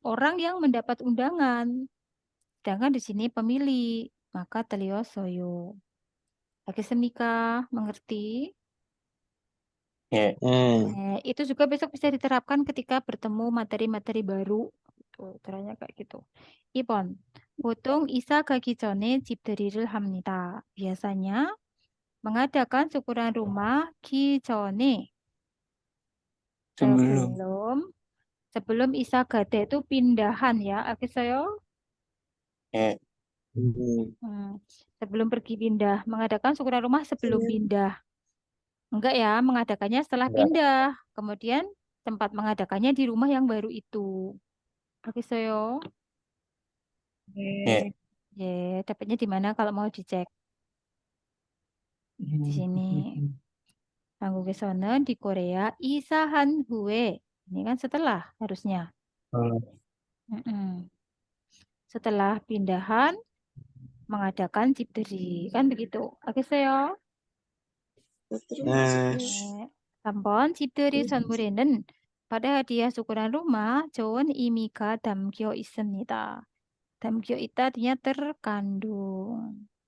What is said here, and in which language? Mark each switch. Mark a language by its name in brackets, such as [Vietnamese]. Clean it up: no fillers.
[Indonesian] Orang yang mendapat undangan. Sedangkan di sini pemilih, maka telio soyo. Oke, Semika, mengerti? Ya. Itu juga besok bisa diterapkan ketika bertemu materi-materi baru. Tuh, caranya kayak gitu. 2번. [Korean] 보통 이사 가기 전에 집들이를 합니다. [Indonesian] Biasanya mengadakan syukuran rumah 기전에 Sebelum. sebelum [Korean] 이사 가대 [Indonesian] itu pindahan ya, 알겠어요? Ya. Sebelum pergi pindah, mengadakan syukuran rumah sebelum pindah. Enggak ya, mengadakannya setelah Enggak. pindah. Kemudian tempat mengadakannya di rumah yang baru itu. 알겠어요? Ya. Ya, dapatnya di mana kalau mau dicek? Di sini. [Korean] 한국에서는 [Indonesian] di Korea [Korean] 이사한 후에. [Indonesian] Ini kan setelah harusnya. Setelah pindahan mengadakan 집들이. Kan begitu. [Korean] 알겠어요? 네. 3번 집들이 선물에는 [Indonesian] pada hadiah syukuran rumah [Korean] 좋은 의미가 담겨 있습니다. [Indonesian] 담겨 있다 artinya terkandung.